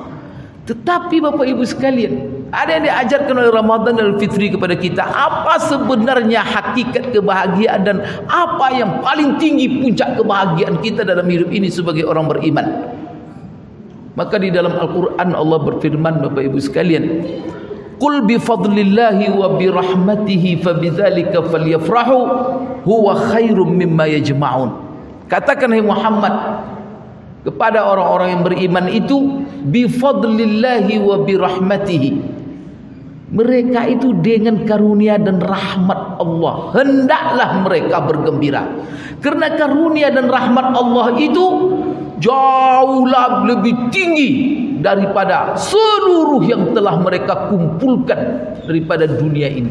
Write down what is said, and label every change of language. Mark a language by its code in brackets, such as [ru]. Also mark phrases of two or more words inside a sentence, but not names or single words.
[id] Tetapi Bapak Ibu sekalian, ada yang diajarkan oleh Ramadan dan Fitri kepada kita, apa sebenarnya hakikat kebahagiaan dan apa yang paling tinggi puncak kebahagiaan kita dalam hidup ini sebagai orang beriman. Maka di dalam Al-Quran Allah berfirman, Bapak Ibu sekalian, [ar] قل بفضل الله وبرحمته فبذلك فليفرحوا هو خير مما يجمعون. [id] Katakan hai Muhammad kepada orang-orang yang beriman itu, [ar] بفضل الله وبرحمته. [id] Mereka itu dengan karunia dan rahmat Allah, hendaklah mereka bergembira. Karena karunia dan rahmat Allah itu jauhlah lebih tinggi daripada seluruh yang telah mereka kumpulkan daripada dunia ini.